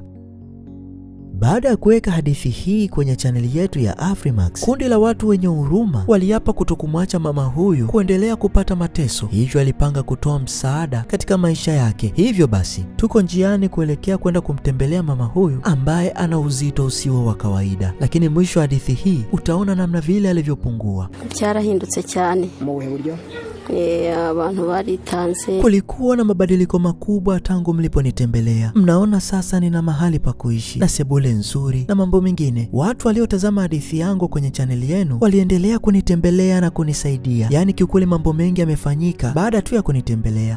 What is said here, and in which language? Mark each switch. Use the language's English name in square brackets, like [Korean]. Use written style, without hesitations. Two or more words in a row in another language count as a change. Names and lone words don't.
[Swahili] Baada ya kuweka hadithi hii kwenye chaneli yetu ya Afrimax, kundi la watu wenye huruma waliapa kutokumwacha mama huyu kuendelea kupata mateso. Hivyo alipanga kutoa msaada katika maisha yake. Hivyo basi, tuko njiani kuelekea kwenda kumtembelea mama huyu ambaye ana uzito usio wa kawaida. Lakini mwisho wa hadithi hii utaona namna vile alivyopungua. [Kinyarwanda] Cyarahindutse cyane. Mu buhe buryo? Abantu baritanze. [Swahili] Kulikuwa na mabadiliko makubwa tangu mliponitembelea. Mnaona sasa nina mahali pa kuishi na sebule nzuri na mambo mengine. Watu waliotazama hadithi yangu kwenye chaneli yenu waliendelea kunitembelea na kunisaidia. Yani kiukweli mambo mengi yamefanyika baada tu ya kunitembelea.